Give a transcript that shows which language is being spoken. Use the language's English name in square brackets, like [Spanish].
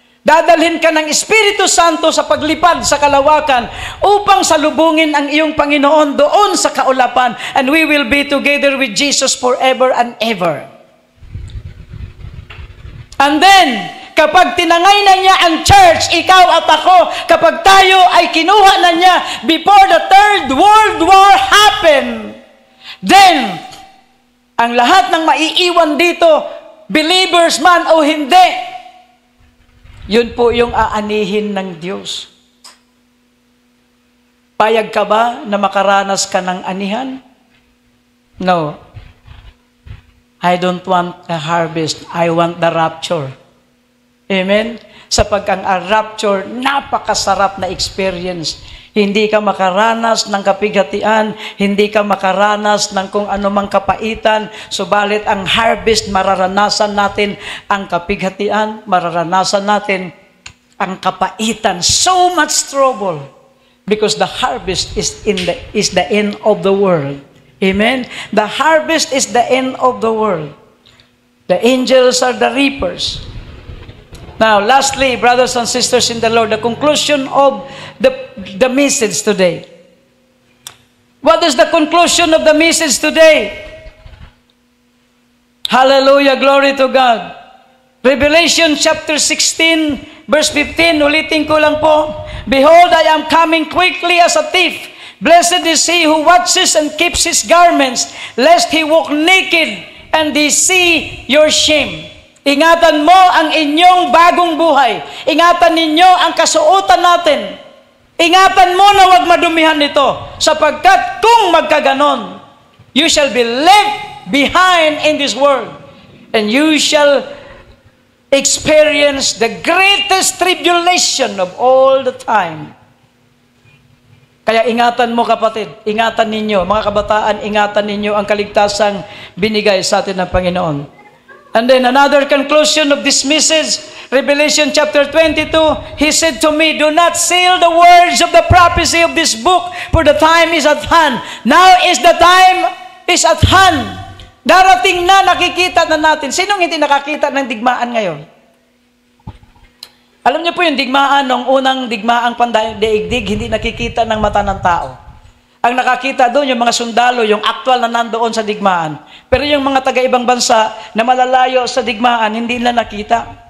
[Filipino] Dadalhin ka ng Espiritu Santo sa paglipad sa kalawakan upang salubungin ang iyong Panginoon doon sa kaulapan. [English] And we will be together with Jesus forever and ever. [Filipino] And then, kapag tinangay na niya ang church, ikaw at ako, kapag tayo ay kinuha na niya [English] before the Third World War happened, [Filipino] then, ang lahat ng maiiwan dito, believers man o hindi, yun po yung aanihin ng Diyos. Payag ka ba na makaranas ka ng anihan? No. [English] I don't want the harvest. I want the rapture. Amen? [Filipino] Sapagkat ang rapture, napakasarap na experience. Hindi ka makaranas ng kapighatian, hindi ka makaranas ng kung anumang kapaitan, subalit ang harvest, mararanasan natin ang kapighatian, mararanasan natin ang kapaitan. [English] So much trouble because the harvest is the end of the world. Amen? The harvest is the end of the world. The angels are the reapers. Now, lastly, brothers and sisters in the Lord, the conclusion of the message today. What is the conclusion of the message today? Hallelujah, glory to God. Revelation chapter 16, verse 15, [Filipino] ulitin ko lang po. [English] Behold, I am coming quickly as a thief. Blessed is he who watches and keeps his garments, lest he walk naked and they see your shame. [Filipino] Ingatan mo ang inyong bagong buhay. Ingatan ninyo ang kasuotan natin. Ingatan mo na huwag madumihan ito, sapagkat kung magkaganon, [English] you shall be left behind in this world, and you shall experience the greatest tribulation of all the time. [Filipino] Kaya ingatan mo kapatid, ingatan ninyo, mga kabataan, ingatan ninyo ang kaligtasang binigay sa atin ng Panginoon. [English] And then another conclusion of this message, Revelation chapter 22, He said to me, do not seal the words of the prophecy of this book, for the time is at hand. Now is the time is at hand. [Filipino] Darating na, nakikita na natin. Sinong hindi nakakita ng digmaan ngayon? Alam niyo po yung digmaan, nung unang digmaang pandaigdig, hindi nakikita ng mata ng tao. Ang nakakita doon, yung mga sundalo, yung actual na nandoon sa digmaan. Pero yung mga taga-ibang bansa na malalayo sa digmaan, hindi nila nakita.